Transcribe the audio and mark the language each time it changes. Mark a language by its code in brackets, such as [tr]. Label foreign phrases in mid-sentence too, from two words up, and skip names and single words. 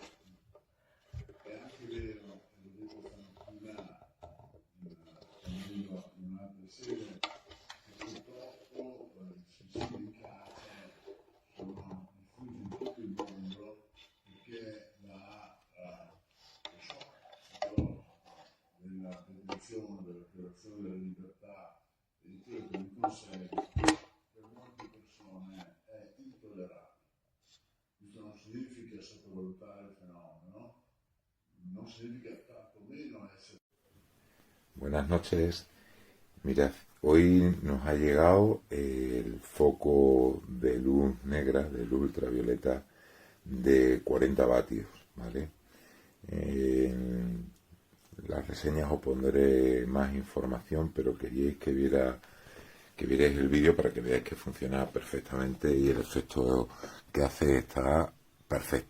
[it] È anche vero, e lo dico stamattina in un'altra sede, che purtroppo i suicidi in carcere sono diffusi in tutto il mondo perché lo shock della detenzione, della privazione della libertà e di quello che ne consegue per molte persone è intollerabile. Questo non significa sottovalutare il fenomeno, no significa tantomeno essere... [es] Buenas noches. Mirad, hoy nos ha llegado el foco de luz negra, de luz ultravioleta, de 40 vatios, ¿vale? En las reseñas os pondré más información, pero queríais que vierais el vídeo para que veáis que funciona perfectamente y el efecto que hace está perfecto.